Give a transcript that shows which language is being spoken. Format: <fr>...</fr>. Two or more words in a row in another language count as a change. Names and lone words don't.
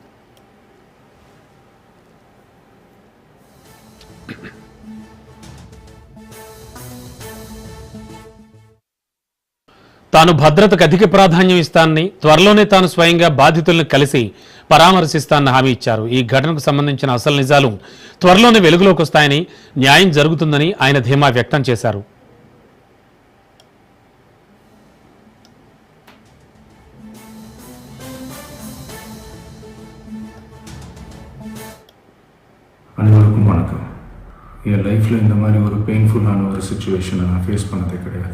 <te>తాను భద్రతకు అధిక ప్రాధాన్యం ఇస్తానని, త్వరలోనే తాను స్వయంగా బాధితులను కలిసి పరామర్శిస్తానని హామీ ఇచ్చారు. ఈ ఘటనకు సంబంధించిన అసలు నిజాలు త్వరలోనే వెలుగులోకి వస్తాయని, న్యాయం జరుగుతుందని ఆయన ధీమా వ్యక్తం చేశారు.</te> <ta>அனைவருக்கும் வணக்கம். என் லைஃப்பில் இந்த மாதிரி ஒரு பெயின்ஃபுல்லான ஒரு சிச்சுவேஷனை நான் ஃபேஸ் பண்ணதே கிடையாது.</ta>